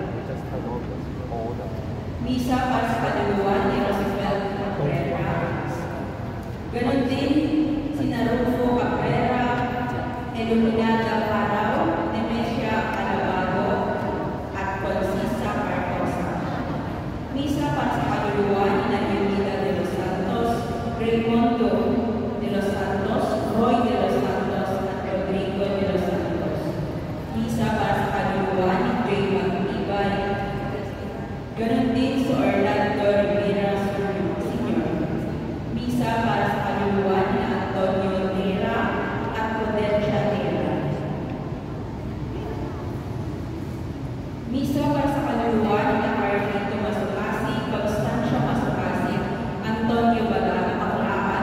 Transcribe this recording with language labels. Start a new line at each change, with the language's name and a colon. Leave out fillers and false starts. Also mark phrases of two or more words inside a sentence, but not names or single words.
Filipino: Misa para sa kaluluwa ni Roosevelt Cabrera. Ganon din sina Rufo Cabrera, Iluminada Paraw, Nemesia Alabado, at Consista Carcosa. Misa para sa kaluluwa ni Leonida de los Santos, Raimundo de los Santos, Roy de los Santos, at Rodrigo de los Santos. Misa para sa kaluluwa ni Jay Magtibay. Ganon din sa Orlando Rivera Sr. Misa para sa kaluluwa ni Antonio Tera at Prudencia Tera. Misa para sa kaluluwa ni Carlito Masukasi, Constancio Masukasi, Antonio Balaga Maclaan,